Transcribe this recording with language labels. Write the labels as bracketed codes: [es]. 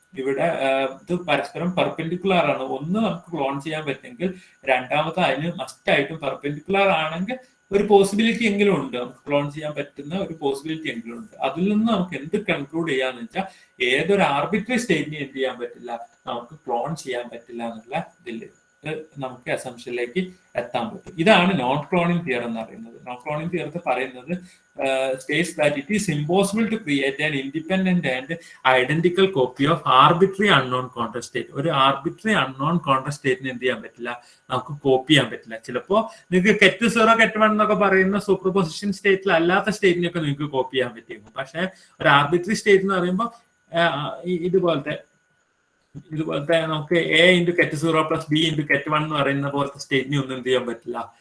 [ml] ഇവിടെ ഇത് പരസ്പരം പെർപെൻഡിക്കുലർ ആണ്. ഒന്ന് നമുക്ക് ക്ലോൺ ചെയ്യാൻ പറ്റുമെങ്കിൽ രണ്ടാമത്തെ അതിന് മസ്റ്റ് ആയിട്ടും പെർപെൻഡിക്കുലർ ആണെങ്കിൽ ഒരു പോസിബിലിറ്റി എങ്കിലും ഉണ്ട്, നമുക്ക് ക്ലോൺ ചെയ്യാൻ പറ്റുന്ന ഒരു പോസിബിലിറ്റി എങ്കിലും ഉണ്ട്. അതിൽ നിന്ന് നമുക്ക് എന്ത് കൺക്ലൂഡ് ചെയ്യാന്ന് വെച്ചാൽ ഏതൊരു ആർബിട്രറി സ്റ്റേറ്റിനെ എന്ത് ചെയ്യാൻ പറ്റില്ല? നമുക്ക് ക്ലോൺ ചെയ്യാൻ പറ്റില്ല എന്നുള്ള ഇതിൽ നമുക്ക് അസംഷനിലേക്ക് എത്താൻ പറ്റും. ഇതാണ് നോൺ ക്ലോണിംഗ് തിയറം എന്ന് പറയുന്നത്. നോൺ ക്ലോണിംഗ് തിയറത്തിൽ പറയുന്നത് [en] states that it is impossible to create an independent and identical copy of arbitrary unknown counter state. [ml] ഒരു ആർബിട്രറി അൺനോൺ കോണ്ടർ സ്റ്റേറ്റിന് എന്ത് ചെയ്യാൻ പറ്റില്ല? നമുക്ക് കോപ്പി ചെയ്യാൻ പറ്റില്ല. ചിലപ്പോ നിങ്ങൾക്ക് കെറ്റ് 0 കെറ്റ് 1 എന്നൊക്കെ പറയുന്ന സൂപ്പർപൊസിഷൻ സ്റ്റേറ്റിൽ അല്ലാത്ത സ്റ്റേറ്റിനൊക്കെ നിങ്ങൾക്ക് കോപ്പി ചെയ്യാൻ പറ്റിയിരുന്നു. പക്ഷെ ഒരു ആർബിട്രറി സ്റ്റേറ്റ് എന്ന് പറയുമ്പോൾ ഇതുപോലത്തെ നമുക്ക് A into കെറ്റ് 0 plus B into കെറ്റ് 1 എന്ന് പറയുന്ന പോലത്തെ സ്റ്റേറ്റിനെ ഒന്നും എന്ത് ചെയ്യാൻ പറ്റില്ല?